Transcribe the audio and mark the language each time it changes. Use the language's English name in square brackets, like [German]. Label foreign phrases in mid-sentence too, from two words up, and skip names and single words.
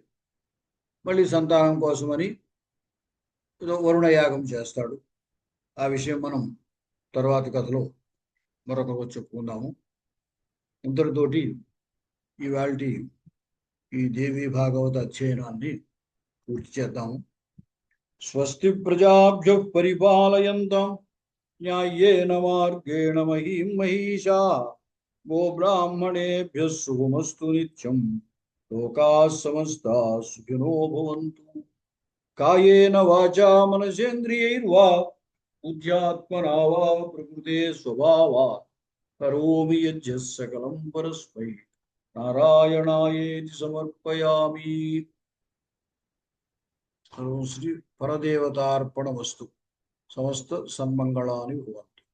[Telugu] మళ్ళీ సంతానం కోసమని వరుణయాగం చేస్తాడు. ఆ విషయం మనం తర్వాత కథలో మరొక రోజు చెప్పుకుందాము. ఇంతటితోటి ఇవాల్టి ఈ దేవీ భాగవత అధ్యయనాన్ని పూర్తి చేద్దాము. [Sanskrit] స్వస్తి ప్రజాభ్యః పరిపాలయంతాం న్యాయేన మార్గేణ మహీం మహీషా గోబ్రాహ్మణేభ్యः శుభమస్తు నిత్యం. లోకాః సమస్తాః సుఖినో భవంతు. కాయేన వాచా మనసేంద్రియైర్వా బుద్ధ్యాత్మనా వా ప్రకృతే స్వభావాత్ కరోమి యజ్జః సకలం పరస్మై నారాయణాయేతి సమర్పయామి. శ్రీ పరదేవతార్పణమస్తు. సమస్త సన్మంగళాని భవంతు.